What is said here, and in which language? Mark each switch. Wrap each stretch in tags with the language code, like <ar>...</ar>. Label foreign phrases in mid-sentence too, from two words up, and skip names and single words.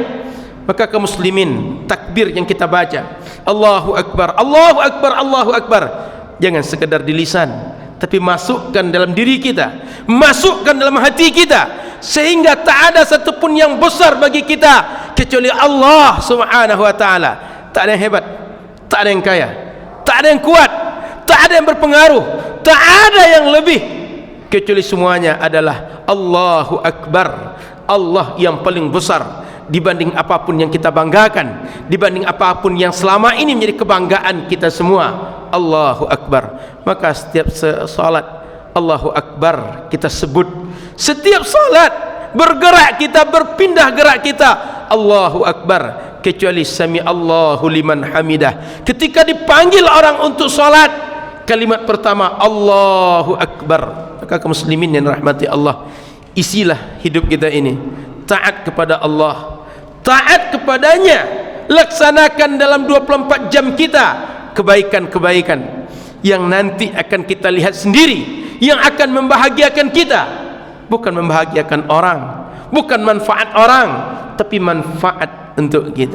<id>Maka kaum muslimin, takbir yang kita baca,</id> <ar>الله أكبر، الله أكبر، الله أكبر,</ar> <id>jangan sekedar di lisan, tapi masukkan dalam diri kita, masukkan dalam hati kita, sehingga tak ada satupun yang besar bagi kita kecuali Allah</id> <ar>سبحانه وتعالى.</ar> <id>Tak ada yang hebat, tak ada yang kaya, tak ada yang kuat, tak ada yang berpengaruh, tak ada yang lebih, kecuali semuanya adalah</id> <ar>الله أكبر.</ar> <id>Allah yang paling besar dibanding apapun yang kita banggakan, dibanding apapun yang selama ini menjadi kebanggaan kita semua.</id> <ar>الله أكبر.</ar> <id>Maka setiap salat</id> <ar>الله أكبر</ar> <id>kita sebut, setiap salat bergerak kita, berpindah gerak kita</id> <ar>الله أكبر,</ar> <id>kecuali</id> <ar>سمع الله لمن حمده.</ar> <id>Ketika dipanggil orang untuk salat, kalimat pertama</id> <ar>الله أكبر.</ar> <id>Maka kaum muslimin yang rahmati Allah, isilah hidup kita ini taat kepada Allah, taat kepadanya, laksanakan dalam 24 jam kita kebaikan-kebaikan yang nanti akan kita lihat sendiri, yang akan membahagiakan kita, bukan membahagiakan orang, bukan manfaat orang, tapi manfaat untuk kita.</id>